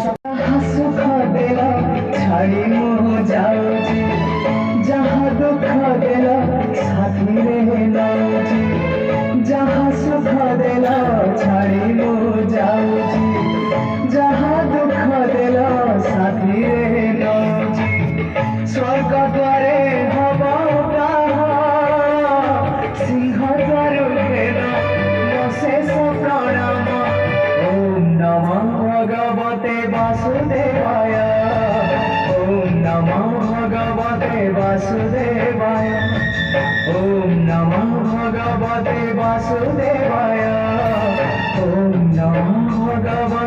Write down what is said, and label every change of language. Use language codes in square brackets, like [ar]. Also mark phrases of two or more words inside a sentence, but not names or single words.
[or] ସୁଖ ଦେଲ ଛାଡ଼ି ମୋ ଯାଉଛି, ଯାହା ଦୁଃଖ ଦେଲ ସାଥୀ ରେ ନଉଛି, ଯାହା ସୁଖ ଦେଲ ଛାଡ଼ି ମୋ ଯାଉଛି, ଯାହା ଦୁଃଖ ଦେଲ ସାଥୀ ରେ ନଉଛି। ସ୍ୱର୍ଗ ଦ୍ୱାରେ ହବ ସିଂହ ଦ୍ୱାର ଘେର ଶେଷ ପ୍ରଣାମ। [sa] ওম নমঃ ভগবতে বাসুদেবায়, ওম নমঃ ভগবতে বাসুদেবায়, ওম নমঃ ভগবতে বাসুদেবায়, ওম নমঃ